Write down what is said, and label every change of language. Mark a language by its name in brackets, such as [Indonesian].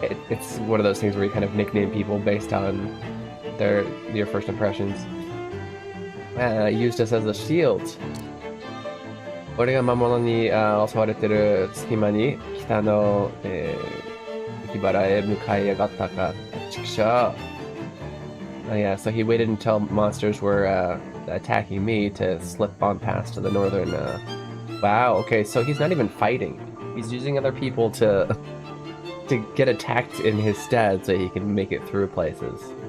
[English] It's one of those things where you kind of nickname people based on your first impressions. Used us as a shield. [Japanese] 俺が魔物に襲われてる隙間に北の、雪原へ向かい上がったか、畜生。 [English] Yeah, so he waited until monsters were attacking me to slip on past to the northern. Wow, okay, so he's not even fighting. He's using other people to get attacked in his stead so he can make it through places.